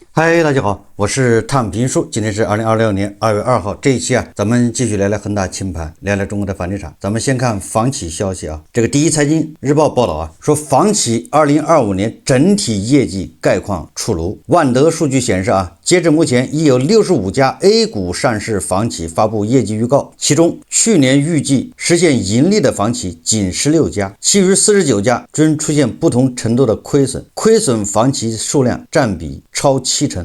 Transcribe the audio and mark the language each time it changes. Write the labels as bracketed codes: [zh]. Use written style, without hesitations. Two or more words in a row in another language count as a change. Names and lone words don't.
[zh] 嗨，大家好，我是探评书。今天是2026年2月2号，这一期咱们继續聊聊恒大清盘，聊聊中国的房地產。咱們先看房企消息這個第一財經日報報道說房企2025年整體業績概況出爐。萬德數據顯示截至目前已有65家 A 股上市房企發布業績預告，其中去年預計實現盈利的房企僅16家，其餘49家均出現不同程度的虧損房企數量佔比超70%。